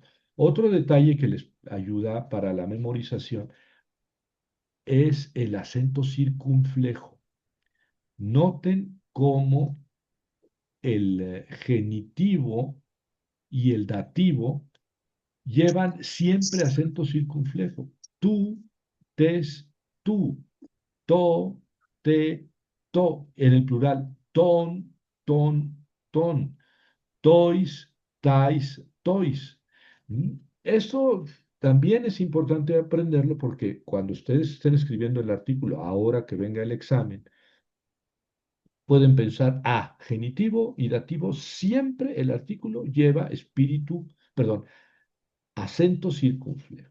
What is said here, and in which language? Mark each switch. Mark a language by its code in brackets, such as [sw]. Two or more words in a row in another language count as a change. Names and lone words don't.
[es] Otro detalle que les ayuda para la memorización es el acento circunflejo. Noten cómo el genitivo y el dativo llevan siempre acento circunflejo. [el] τοῦ, τῆς, τοῦ, τῷ, τῇ, τῷ. [es] En el plural, [el] τῶν, τῶν, τῶν. τοῖς, ταῖς, τοῖς. ¿Mm? [es] Esto también es importante aprenderlo porque cuando ustedes estén escribiendo el artículo, ahora que venga el examen, pueden pensar, genitivo y dativo, siempre el artículo lleva acento circunflejo.